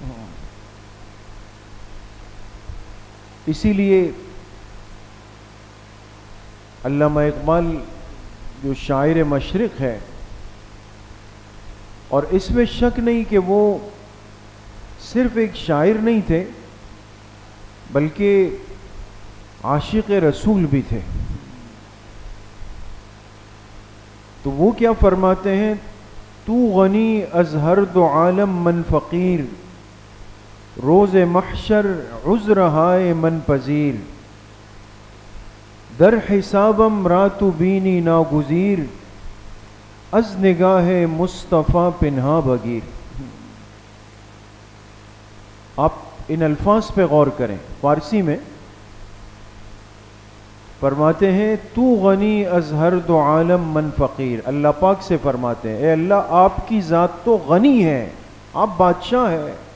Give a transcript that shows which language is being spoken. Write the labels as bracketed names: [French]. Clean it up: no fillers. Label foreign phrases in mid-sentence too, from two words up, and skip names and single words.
[Urdu] اسی لیے علامہ اقبال جو شاعر مشرق ہے، اور اس میں شک نہیں کہ وہ صرف ایک شاعر نہیں تھے بلکہ عاشق رسول بھی تھے، تو وہ کیا فرماتے ہیں؟ [Persian] تو غنی از ہر دو عالم من فقیر، روز محشر عذر ہائے من پذیر، در حسابم راتو بینی ناگزیر، از نگاہ مصطفیٰ پنہا بگیر۔ [Urdu] آپ ان الفاظ پہ غور کریں، فارسی میں فرماتے ہیں [Persian] تو غنی از ہر دو عالم من فقیر، [Urdu] اللہ پاک سے فرماتے ہیں اے اللہ آپ کی ذات تو غنی ہے، آپ بادشاہ ہیں،